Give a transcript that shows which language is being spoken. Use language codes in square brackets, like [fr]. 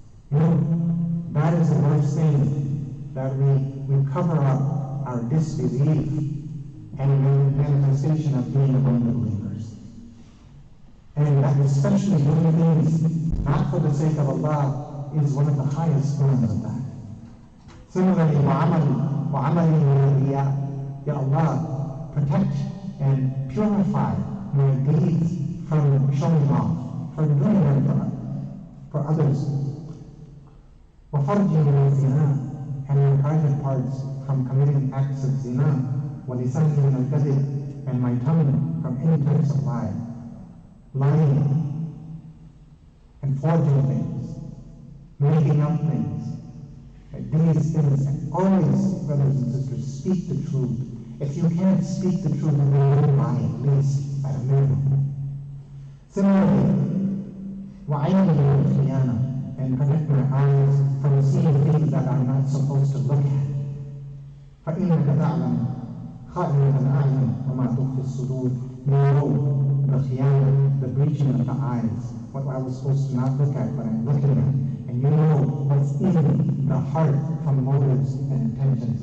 [en] That is the worst thing, that we cover up our disbelief and the manifestation of being among the believers. And that especially doing things not for the sake of Allah is one of the highest forms of that. Similarly, [ar] وَعَمَلِي وَالْرِيَاءِ. [en] Ya Allah, protect and purify my deeds from showing off, from doing them for others. [ar] وَفَرْجِي مِنَ الزِّنَا. [en] And my private parts from committing acts of zina. [ar] وَلِسَانِي مِنَ الْكَذِبِ. [en] And my tongue from any types of lie. Lying and forging things, making up things. These things, always, brothers and sisters, speak the truth. If you can't speak the truth, then don't lie, at least at a minimum. Similarly, [ar] وَعَيْنِي الْخِيَانَةِ. [en] And protect my eyes from seeing things that I'm not supposed to look at. [ar] فَإِنَّكَ تَعْلَمُ خَائِنَةَ الْأَعْيُنِ وَمَا تُخْفِي الصُّدُورِ. [en] You know the khiyana, the breaching of the eyes, what I was supposed to not look at, but I'm looking at. And you know what's in the heart from motives and intentions.